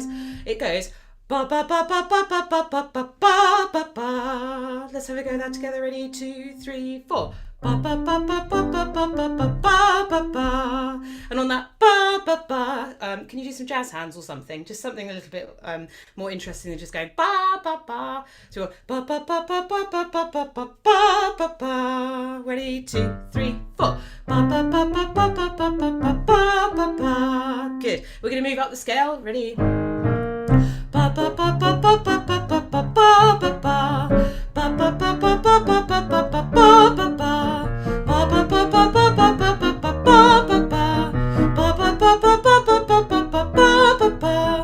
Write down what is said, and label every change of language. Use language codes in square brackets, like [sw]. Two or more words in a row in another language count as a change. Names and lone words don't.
[en] It goes, ba ba ba ba ba ba ba ba ba ba ba ba. Let's have a go of that together. Ready? 2, 3, 4. Ba ba ba ba ba ba ba ba ba ba ba ba. And on that ba ba ba, can you do some jazz hands or something? Just something a little bit more interesting than just going ba ba ba. So ba ba ba ba ba ba ba ba ba ba ba ba. Ready? 2, 3, 4. Ba ba ba ba ba ba ba ba ba ba ba ba. Good. We're going to move up the scale. Ready? Ba ba ba ba ba ba ba ba ba ba ba ba. Ba ba ba ba ba ba ba ba ba ba ba ba. Ba ba ba ba ba ba ba ba ba ba ba ba. Ba ba ba ba ba ba ba ba ba ba ba ba.